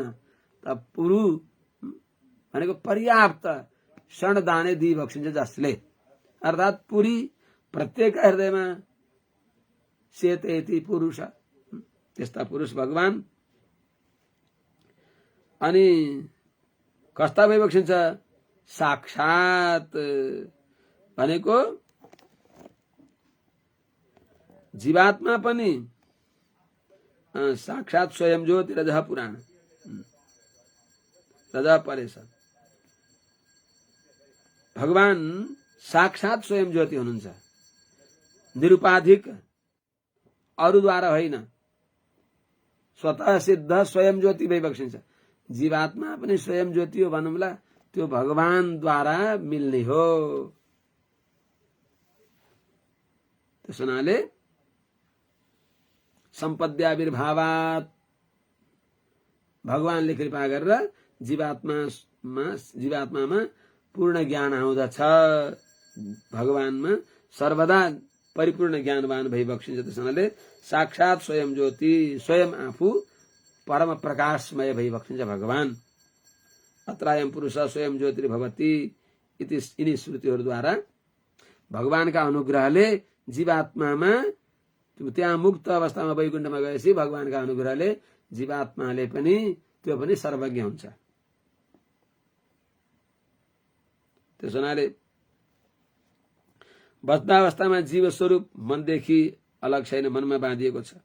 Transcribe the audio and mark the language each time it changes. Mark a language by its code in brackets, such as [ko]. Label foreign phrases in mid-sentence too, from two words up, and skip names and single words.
[ne] त पुरु भनेको पर्याप्त शण दाने दिइबक्सिन्छ जसले, अर्थात् पुरी प्रत्येक हृदयमा सेतेति पुरुष, त्यस्ता पुरुष भगवान। अनि कस्ता भइबक्सिन्छ? साक्षात भनेको जीवात्मा पनि साक्षात [sa] स्वयं ज्योति रजः पुराण, रजः परेश। [ne] भगवान साक्षात स्वयं ज्योति हुनुहुन्छ, निरुपाधिक, अरूद्वारा होइन, स्वतः सिद्ध स्वयं ज्योति भइबक्सिन्छ। जीवात्मा पनि स्वयं ज्योति हो भनौँला, त्यो भगवानद्वारा मिल्ने हो। त्यस हुनाले सम्पद्याविर्भावात्, भगवानले कृपा गरेर जीवात्मामा पूर्ण ज्ञान आउँदछ। भगवानमा सर्वदा परिपूर्ण ज्ञानवान भइबक्सिन्छ। त्यस हुनाले साक्षात स्वयं ज्योति, स्वयं आफू परम प्रकाशमय भइबक्सिन्छ भगवान। [sa] अत्रायम पुरुष स्वयं ज्योतिर्भवति इति, [ne] यिनी श्रुतिहरूद्वारा भगवानका अनुग्रहले जीवात्मामा, त्यहाँ मुक्त अवस्थामा वैकुण्ठमा गएपछि भगवानका अनुग्रहले जीवात्माले पनि त्यो पनि सर्वज्ञ हुन्छ। त्यस हुनाले बद्धावस्थामा जीव स्वरूप मनदेखि अलग छैन, मनमा बाँधिएको छ।